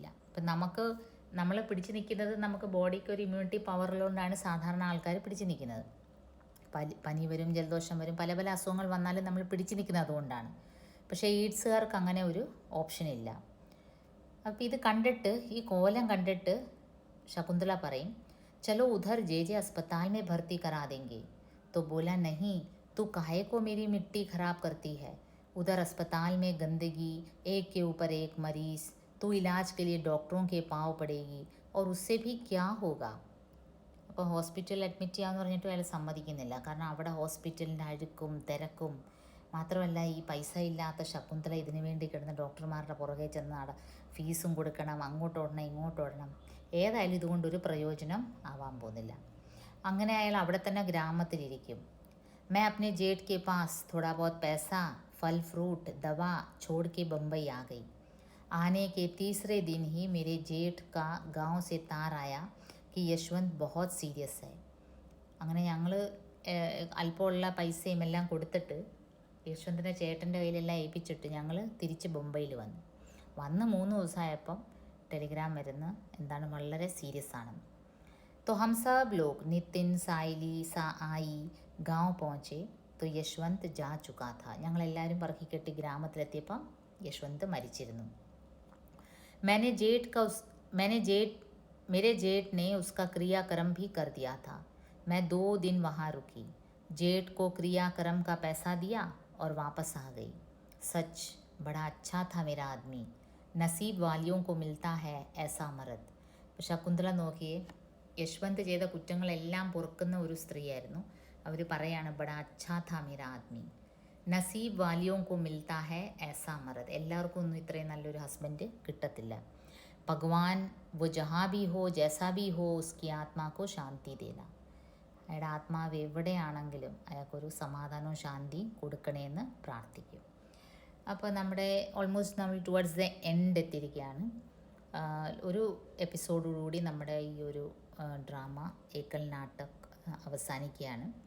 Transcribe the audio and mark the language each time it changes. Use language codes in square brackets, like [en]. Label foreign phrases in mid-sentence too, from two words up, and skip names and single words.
[ml] അപ്പം നമ്മൾ പിടിച്ചു നിൽക്കുന്നത് നമുക്ക് ബോഡിക്ക് ഒരു ഇമ്മ്യൂണിറ്റി പവറുള്ളതുകൊണ്ടാണ് സാധാരണ ആൾക്കാർ പിടിച്ചു നിൽക്കുന്നത്. പനി വരും, ജലദോഷം വരും, പല പല അസുഖങ്ങൾ വന്നാലും നമ്മൾ പിടിച്ചു നിൽക്കുന്നത് അതുകൊണ്ടാണ്. പക്ഷേ എയ്ഡ്സുകാർക്ക് അങ്ങനെ ഒരു ഓപ്ഷനില്ല. അപ്പോൾ ഇത് കണ്ടിട്ട്, ഈ കോലം കണ്ടിട്ട് ശകുന്തള പറയും [hi] चलो उधर जे अस्पताल में भर्ती करा देंगे. तो बोला नहीं, तू काहे को मेरी मिट्टी ख़राब करती है, उधर अस्पताल में गंदगी, एक के ऊपर एक मरीज़, तू इलाज के लिए डॉक्टरों के पाँव पड़ेगी और उससे भी क्या होगा. [ml] അപ്പോൾ ഹോസ്പിറ്റലിൽ അഡ്മിറ്റ് ചെയ്യാമെന്ന് പറഞ്ഞിട്ട് അയാൾ സമ്മതിക്കുന്നില്ല. കാരണം അവിടെ ഹോസ്പിറ്റലിൻ്റെ അഴുക്കും തിരക്കും മാത്രമല്ല ഈ പൈസ ഇല്ലാത്ത ശകുന്തള ഇതിനു വേണ്ടി കിടന്ന് ഡോക്ടർമാരുടെ പുറകെ ചെന്ന് ഫീസും കൊടുക്കണം, അങ്ങോട്ട് ഓടണം ഇങ്ങോട്ട് ഓടണം. ഏതായാലും ഇതുകൊണ്ടൊരു പ്രയോജനം ആവാൻ പോകുന്നില്ല. അങ്ങനെ അയാൾ അവിടെ തന്നെ ഗ്രാമത്തിലിരിക്കും. [hi] मैं अपने जेठ के पास थोड़ा बहुत पैसा, फल फ्रूट, दवा छोड़ के बम्बई आ गई. आने के तीसरे दिन ही मेरे जेठ का गांव से तार आया कि यशवंत बहुत सीरियस है. [ml] അങ്ങനെ ഞങ്ങൾ അല്പമുള്ള പൈസയും എല്ലാം കൊടുത്തിട്ട് യശ്വന്തിൻ്റെ ചേട്ടൻ്റെ കയ്യിലെല്ലാം ഏൽപ്പിച്ചിട്ട് ഞങ്ങൾ തിരിച്ച് ബൊംബെയിൽ വന്ന് 3 ദിവസമായപ്പം ടെലിഗ്രാം വരുന്ന എന്താണ് വളരെ സീരിയസ് ആണെന്ന്. [hi] तो हम सब लोग नितिन साइली आई गांव पहुँचे तो യശ്വന്ത് जा चुका था. [ml] ഞങ്ങളെല്ലാവരും പറക്കിക്കെട്ടി ഗ്രാമത്തിലെത്തിയപ്പം യശ്വന്ത് മരിച്ചിരുന്നു. [hi] मेरे जेठ ने उसका क्रियाक्रम भी कर दिया था. मैं 2 दिन वहाँ रुकी. जेठ को क्रियाक्रम का पैसा दिया और वापस आ गई. सच बड़ा अच्छा था मेरा आदमी. नसीब वालियों को मिलता है ऐसा मर्द. [ml] ശകുന്തള നോക്കിയേ, യശ്വന്ത് ചെയ്ത കുറ്റങ്ങളെല്ലാം പൊറുക്കുന്ന ഒരു സ്ത്രീയായിരുന്നു. അവർ പറയാണ് [hi] बड़ा अच्छा था मेरा आदमी, नसीब वालियों को मिलता है ऐसा मर्द. [ml] എല്ലാവർക്കും ഒന്നും ഇത്രയും നല്ലൊരു ഹസ്ബൻഡ് കിട്ടത്തില്ല. [hi] ഭഗവാൻ वो जहाँ भी हो जैसा भी हो उसकी आत्मा को शांति देना. [ml] അയാളുടെ ആത്മാവ് എവിടെയാണെങ്കിലും അയാൾക്കൊരു സമാധാനവും ശാന്തി കൊടുക്കണേന്ന് പ്രാർത്ഥിക്കും. അപ്പോൾ നമ്മുടെ ഓൾമോസ്റ്റ് നമ്മൾ [en] towards the end [ml] എത്തിയിരിക്കുകയാണ്. ഒരു എപ്പിസോഡോടുകൂടി നമ്മുടെ ഈ ഒരു ഡ്രാമ ഏക്കൽ നാടക് അവസാനിക്കുകയാണ്.